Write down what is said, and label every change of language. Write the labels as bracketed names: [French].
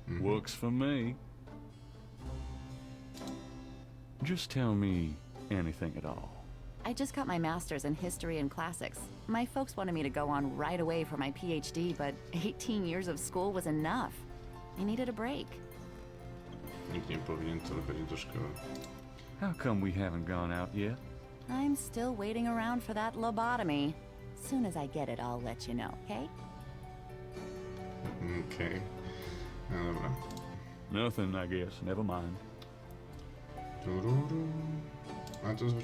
[English] Works for me. Just tell me anything at all. I just got my master's in history and classics. My folks wanted me to go on right away for my PhD, but 18 years of school was enough. I needed a break. [Polish] Nikt nie powinien tyle chodzić do szkoły. [English] How come we haven't gone out yet? I'm still waiting around for that lobotomy. Soon as I get it, I'll let you know, okay? [Polish] Okej. No dobra. [English] Nothing, I guess. Never mind. [Polish] Tururu. A to jest